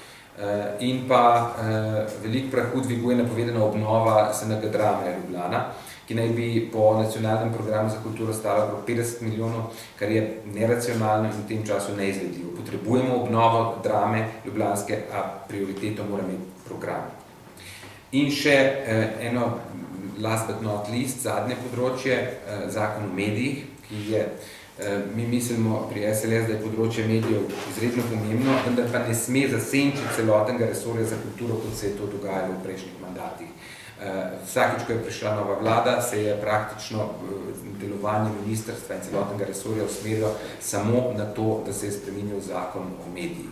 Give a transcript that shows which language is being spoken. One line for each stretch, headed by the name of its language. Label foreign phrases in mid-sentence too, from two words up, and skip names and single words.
Slovenian: In pa veliko prahu dviguje napovedana obnova SNG Drame Ljubljana, ki naj bi po Nacionalnem programu za kulturo stala okrog 50 milijonov, kar je neracionalno in v tem času neizvedljivo. Potrebujemo obnovo Drame ljubljanske, a prioriteto mora imeti program. In še eno
English: last but not least,
Slovenian: zadnje področje, zakon o medijih, ki je, mi mislimo pri SLS, da je področje medijev izredno pomembno, vendar pa ne sme zasenčiti celotnega resorja za kulturo, kot se je to dogajalo v prejšnjih mandatih. Vsakič, ko je prišla nova vlada, se je praktično delovanje ministrstva in celotnega resorja usmerilo samo na to, da se je spremenil zakon o medijih.